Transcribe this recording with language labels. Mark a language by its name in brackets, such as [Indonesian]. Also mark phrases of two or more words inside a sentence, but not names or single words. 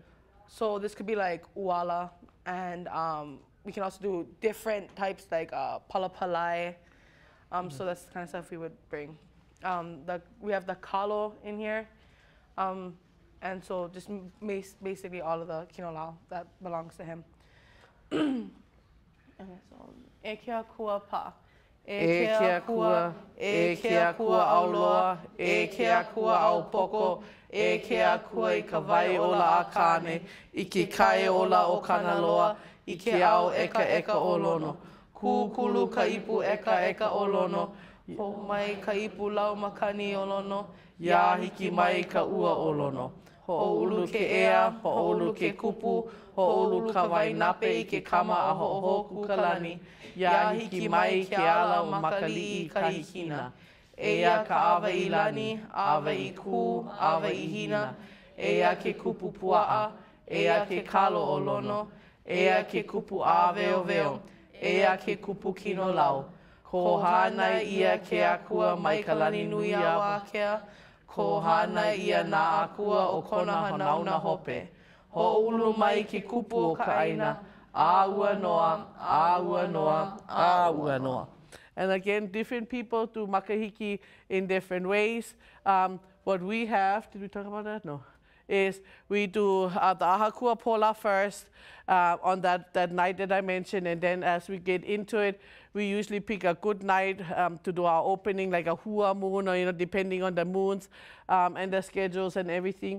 [English] So this could be like uala, and we can also do different types like palapalai. So that's the kind of stuff we would bring. We have the kalo in here. And so just basically all of the kinolau that belongs to him. And so, [Hawaiian] e kia kua pa. E kia kua auloa, e kia kua au poko, e kia kua I ka vai ola a kane, I ke kai ola o kanaloa, I ke ao eka eka o lono. Kūkulu ka ipu eka eka o lono, Ho mai ka ipu lau makani o lono, ia hiki mai ka ua o lono. Ho'olu ke ea, ho'olu ke kupu, ho'olu ka wainape I ke kama a ho'ohoku ka lani. Ia hiki mai ke ala o makali'i ka hikina. Eia ka awa I lani, awa I kū, awa I hina. Eia ke kupu pua'a, eia ke kalo o lono. Eia ke kupu a veo veo, eia ke kupu kino lau. Ko hana ia ke akua mai ka lani nui a wakea. Ko hana ia nā akua o kona hanauna hope. Ho'ulu mai ke kupu o ka aina. Āua noa, āua noa, āua noa. [English] And again, different people do makahiki in different ways. What we have, did we talk about that? No. Is we do the [Hawaiian] ahakua pola [English] first on that night that I mentioned, and then as we get into it, we usually pick a good night to do our opening, like a hua moon, or depending on the moons and the schedules and everything.